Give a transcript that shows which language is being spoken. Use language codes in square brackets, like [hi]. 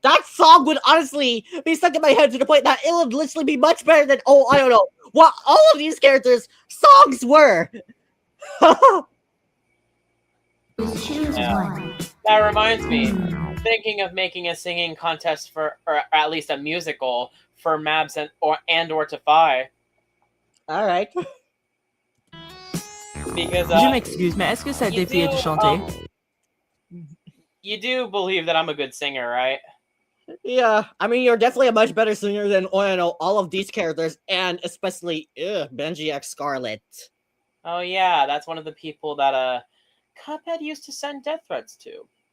[en] That song would honestly be stuck in my head to the point that it would literally be much better than, I don't know, what all of these characters' songs were. Choose one. That reminds me, thinking of making a singing contest or at least a musical for Mabs and or Tafai. Alright. Because, [fr] je m'excuse, mais est-ce que ça défie de chanter? [en] You do believe that I'm a good singer, right? Yeah, I mean, you're definitely a much better singer than, all of these characters, and especially, Benji X Scarlet. Oh yeah, that's one of the people that, Cuphead used to send death threats to.